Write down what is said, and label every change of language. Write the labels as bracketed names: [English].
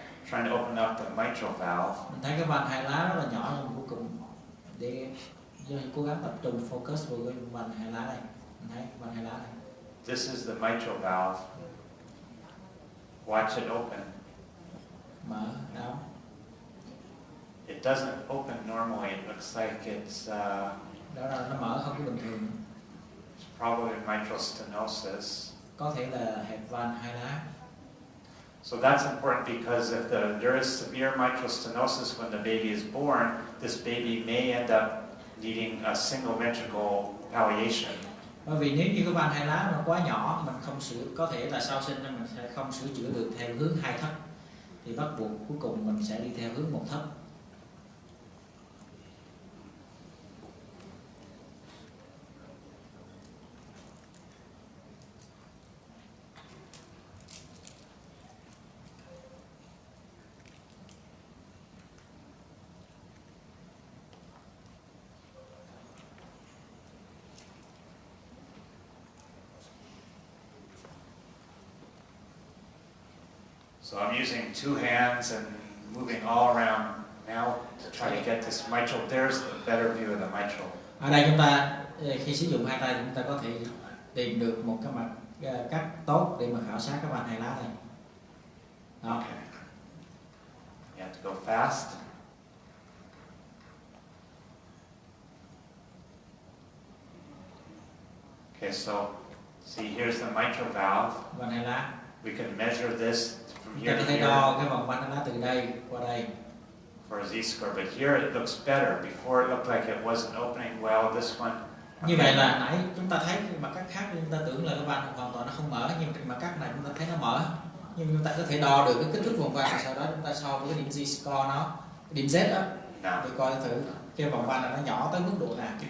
[English] Trying to open up the mitral valve. [Vietnamese] mình thấy cái van hai lá rất là nhỏ, nhưng cuối cùng để cố gắng tập trung focus vào cái van hai lá này. Mình thấy van hai lá này. [English] This is the mitral valve. Watch it open. [Vietnamese] Mở đóng. [English] It doesn't open normally. It looks like it's [Vietnamese] Đó là nó mở không có bình thường. [English] probably mitral stenosis. [Vietnamese] Có thể là hẹp van hai lá. [English] So that's important because if there is severe mitral stenosis when the baby is born, this baby may end up needing a single ventricle palliation. [Vietnamese] Bởi vì nếu như cái van hai lá nó quá nhỏ, mình không có thể là sau sinh mình sẽ không sửa chữa được theo hướng hai thất, thì bắt buộc cuối cùng mình sẽ đi theo hướng một thất. [English] So I'm using two hands and moving all around now to try to get this mitral. There's the better view of the mitral. [Vietnamese] Ở đây chúng ta khi sử dụng hai tay chúng ta có thể tìm được một cái mặt cắt tốt để mà khảo sát cái van hai lá này. Đó. [English] Okay. You have to go fast. Okay, so see here's the mitral valve. [Vietnamese] Van hai lá. [English] We can measure this from [Vietnamese] Chúng [English] here [Vietnamese] ta có [English] to [Vietnamese] thể [English] here [Vietnamese] đo cái vòng van hai lá từ đây qua đây. [English] for a z-score, but here it looks better. Before it looked like it wasn't opening well. This one. [Vietnamese] Như vậy là nãy chúng ta thấy mặt cắt khác, chúng ta tưởng là cái van hoàn toàn nó không mở, nhưng trên mặt cắt này chúng ta thấy nó mở. Nhưng chúng ta có thể đo được cái kích thước vòng van, sau đó chúng ta so với cái điểm z-score nó, cái điểm Z đó, để coi thử cái vòng van này nó nhỏ tới mức độ nào.